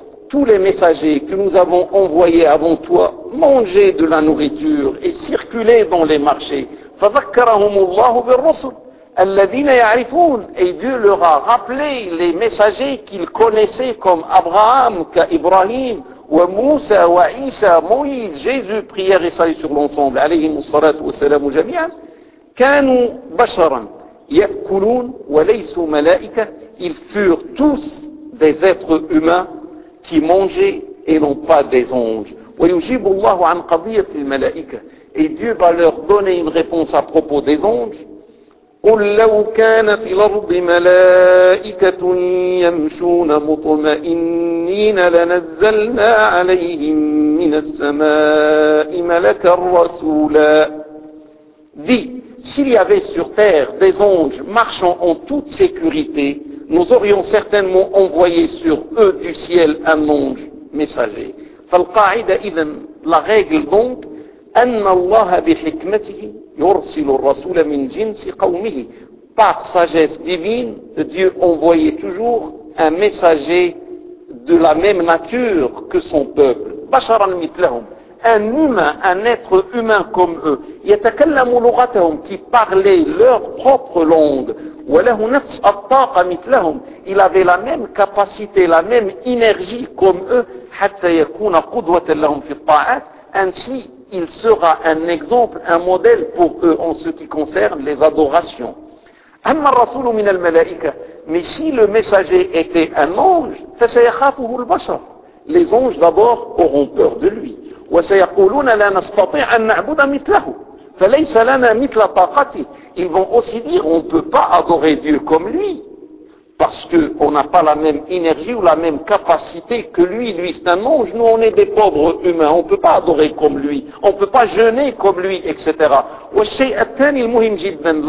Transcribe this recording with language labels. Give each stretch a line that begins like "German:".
French: Tous les messagers que nous avons envoyés avant toi mangeaient de la nourriture et circulaient dans les marchés.
Arabic: فذكرهم الله بالرسل الذين يعرفون.
French: Et Dieu leur a rappelé les messagers qu'ils connaissaient comme Abraham, كإبراهيم, وموسى, وعيسى, Moïse, Jésus, prière et salut sur l'ensemble,
Arabic: عليهم الصلاة والسلام جميعا,
French: كانوا بشرا.
Arabic: يأكلون وليسوا ملائكة.
French: Ils furent tous des êtres humains qui mangeaient et non pas des anges.
Arabic: ويجيب الله عن قضية الملائكة.
French: Et Dieu va leur donner une réponse à propos des anges.
Arabic: قل لو كان في الأرض ملائكة يمشون مطمئنين لنزلنا عليهم من السماء ملكا رسولا.
French: Dit, s'il y avait sur terre des anges marchant en toute sécurité, nous aurions certainement envoyé sur eux du ciel un ange messager.
Arabic: فَالْقَاعِدَ إِذَنْ.
French: La règle donc,
Arabic: أَنَّ اللَّهَ بِحِكْمَتِهِ يُرْسِلُ الرَّسُولَ مِنْ جِنْسِ قَوْمِهِ.
French: Par sagesse divine, Dieu envoyait toujours un messager de la même nature que son peuple.
Arabic: بَشَرًا مِثْلَهُمْ.
French: Un humain, un être humain comme eux,
Arabic: يَتَكَلَّمُ لُغَتَهُمْ,
French: qui parlait leur propre langue,
Arabic: وَلَهُ نَفْسَ أَطَّاقَ مِثْلَهُمْ,
French: il avait la même capacité, la même énergie comme eux,
Arabic: حَتَّى يَكُونَ قُدْوَةً لَهُمْ فِي الطَّاعَةِ,
French: ainsi il sera un exemple, un modèle pour eux en ce qui concerne les adorations.
Arabic: أَمَّا الرَّسُولُ مِنَ الْمَلَائِكَةِ.
French: Mais si le messager était un ange,
Arabic: فَسَيَخَافُهُ الْبَشَرُ.
French: Les anges d'abord auront peur de lui.
Arabic: وسيقولون لا نستطيع أن نعبد مثله فليس لنا مثل طاقته.
French: Ils vont aussi dire, on ne peut pas adorer Dieu comme lui, parce qu'on n'a pas la même énergie ou la même capacité que lui. Lui c'est un ange, nous on est des pauvres humains, on ne peut pas adorer comme lui, on ne peut pas jeûner comme lui, etc.
Arabic: والشيء الثاني المهم جدا.